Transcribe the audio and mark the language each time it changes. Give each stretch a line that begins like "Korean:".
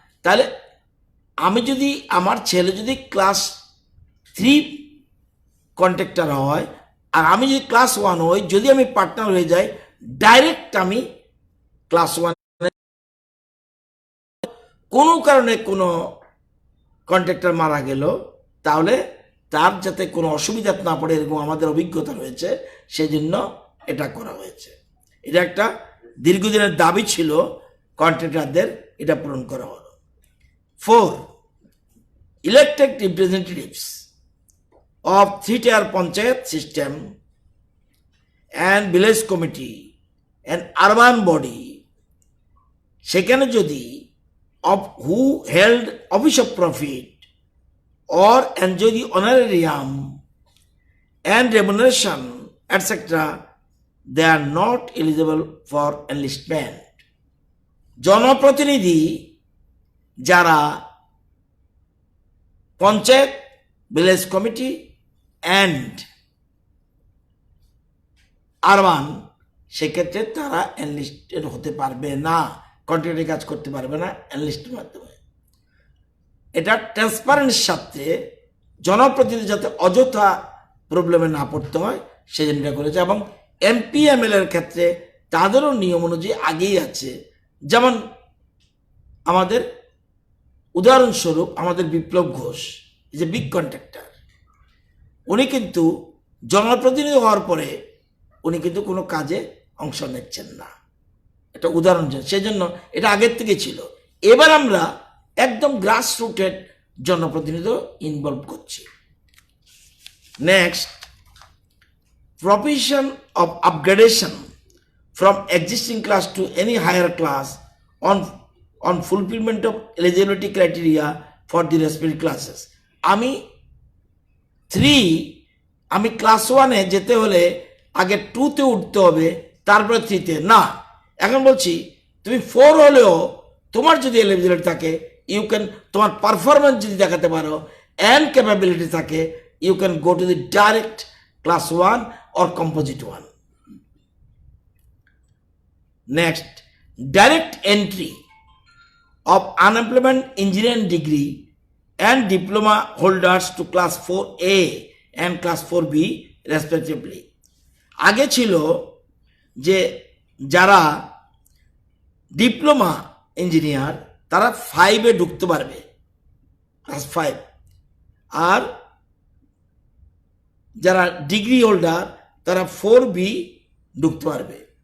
Bangla: তাহলে আমি যদি, আমার ছেলে যদি ক্লাস 3 কন্ট্রাক্টর হয় আর আমি যদি ক্লাস 1 হই, যদি আমি পার্টনার হয়ে যাই, ডাইরেক্ট আমি ক্লাস 1, কোনো কারণে কোনো কন্ট্রাক্টর মারা গেল, তাহলে তার যাতে কোনো অসুবিধা না পড়ে, এরকম আমাদের অভিজ্ঞতা রয়েছে, সেই জন্য এটা করা হয়েছে। এটা একটা দীর্ঘদিনের দাবি ছিল কন্ট্রাক্টরদের, এটা পূরণ করা হলো।
English: 4, elected representatives of 3-tier panchayat system and village committee and urban body,
Bangla: সেখানে যদি
English: of who held office of profit or enjoy the honorarium and remuneration etc., they are not eligible for enlistment.
Bangla: জনপ্রতিনিধি যারা panchayat, village committee and urban, সেক্ষেত্রে তারা enlisted হতে পারবে না, কন্ট্রাক্টরে কাজ করতে পারবে না এনলিস্টের মাধ্যমে। এটা ট্রান্সপারেন্সির সাথে জনপ্রতিনিধি যাতে অযথা প্রবলেমে না পড়তে হয় সেজন্য করেছে। এবং এমপি এমএলএর ক্ষেত্রে তাদেরও নিয়ম অনুযায়ী আগেই আছে। যেমন আমাদের উদাহরণস্বরূপ আমাদের বিপ্লব ঘোষ, যে বিগ কন্ট্রাক্টর, উনি কিন্তু জনপ্রতিনিধি হওয়ার পরে উনি কিন্তু কোনো কাজে অংশ নিচ্ছেন না, এটা উদাহরণ। সেই জন্য এটা আগের থেকে ছিল। এবার আমরা একদম গ্রাস রুটেড জনপ্রতিনিধি ইনভলভ করছি।
English: Next, provision of upgradation from existing class to any higher class on fulfillment of eligibility criteria for the respective classes.
Bangla: আমি 3, আমি ক্লাস 1-এ যেতে হলে আগে 2-তে উঠতে হবে, তারপরে 3-তে না। এখন বলছি তুমি 4 হলেও তোমার যদি এলিজিবিলিটি থাকে
English: You can, তোমার performance যদি দেখাতে পারো অ্যান্ড ক্যাপাবিলিটি থাকে, you can go to the direct class 1 or composite 1. Next, direct entry of unemployment engineering degree and diploma holders to class 4A and class 4B respectively.
Bangla: আগে ছিল যে যারা diploma engineer তারা 5-এ ঢুকতে পারবে, ক্লাস 5, আর যারা degree holder তারা 4B ঢুকতে পারবে।